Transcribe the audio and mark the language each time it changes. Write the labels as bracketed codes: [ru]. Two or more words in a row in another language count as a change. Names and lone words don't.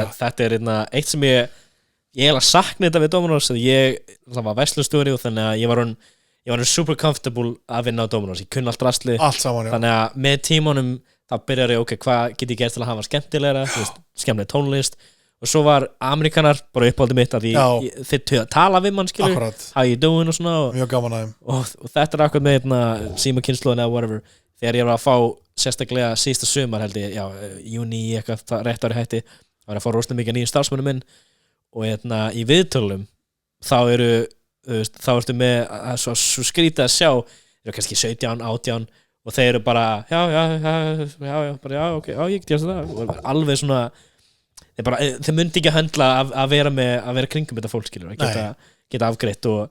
[is] þetta er eitt sem ég eiginlega sakna þetta við Dominos það var verslunstjóri og þannig að ég var [en] super comfortable [is] að vinna á Dominos ég kunni allt drasli, þannig að með tímanum þá byrjar ég, hvað get ég gert til að hafa skemmtilegra, skemmtileg tónlist og svo var Amerikanar bara uppáldið mitt að þeir tala við mann skilur, [en] how you doing [is] og svona mjög gaman að þeim og þetta er akkur með símakynslóðin eða whatever þegar ég var að fá sérstaklega síðasta sumar held ég, júní eitthvað rétt ári hætti, var að fá rosalega mikið nýjum starfsmönnum minn og í viðtölum þá ertu með svo skrítið að sjá eru kannski 17, 18 og þeir eru bara, ok, ég get það og alveg svona þeir myndi ekki að höndla að vera kringum þetta fólk, skilur, að geta afgreitt og